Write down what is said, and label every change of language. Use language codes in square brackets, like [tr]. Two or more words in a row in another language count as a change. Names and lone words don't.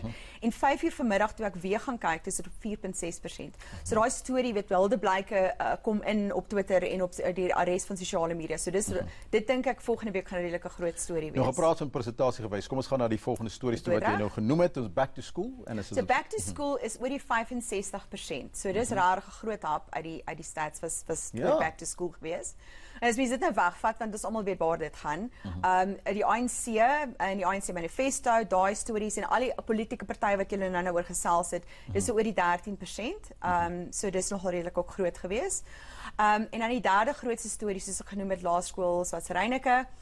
[af] En 5 uur vanmiddag toe ek weer gaan kyk, dis op 4.6%. So daai storie weet wilde blyke kom in op Twitter en op die res van sosiale media. So dit dink ek volgende week gaan 'n redelike groot storie wees. Nou gepraat van presentasie gewys. Kom ons gaan na die volgende stories toe wat jy nou genoem het. Ons [en] back to school [af] en so [en] back to school [af] is oor die 65%. So dis regtig 'n groot hap uit die stats was [en] back to school [af] gewees. En as mens dit nou wegvat want ons almal weet waar dit gaan. Die ANC en die ANC manifesto, daai stories en al die politieke partye wat julle nou oor gesels het, dis oor die 13%. So dis nogal redelik ook groot gewees. En dan die derde grootste storie soos ek genoem het, Laerskool Swartsryneke.